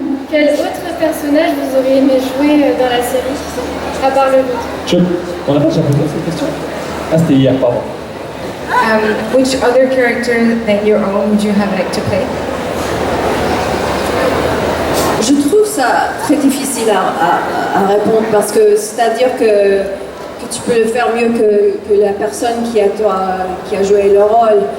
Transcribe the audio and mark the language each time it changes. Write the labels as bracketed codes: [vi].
[fr] Quel autre personnage vous auriez aimé jouer dans la série, à part le vôtre? On n'a pas déjà posé cette question? Ah, c'était hier, pardon. [en] Which other character than your own would you have liked to play? [fr] Je trouve ça très difficile à répondre parce que c'est-à-dire que tu peux le faire mieux que la personne qui a joué le rôle.